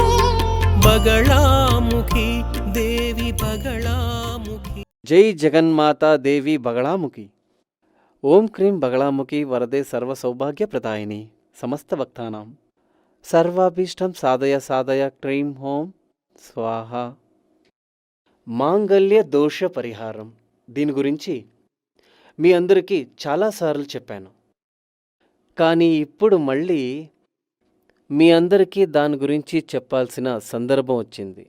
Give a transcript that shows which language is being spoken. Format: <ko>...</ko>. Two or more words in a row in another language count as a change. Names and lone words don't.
<sa>बगलामुखी देवी बगलामुखी। जय जगन्माता देवी बगलामुखी। ओम क्रीं बगलामुखी वरदे सर्वसौभाग्यप्रदायिनी समस्तभक्तानां सर्वाभीष्टं साधय साधय क्रीं ॐ स्वाहा।</sa> <te>మాంగళ్య దోష పరిహారం దీని గురించి మీ అందరికీ చాలాసార్లు చెప్పాను, కానీ ఇప్పుడు మళ్ళీ మీ అందరికీ దాని గురించి చెప్పాల్సిన సందర్భం వచ్చింది.</te>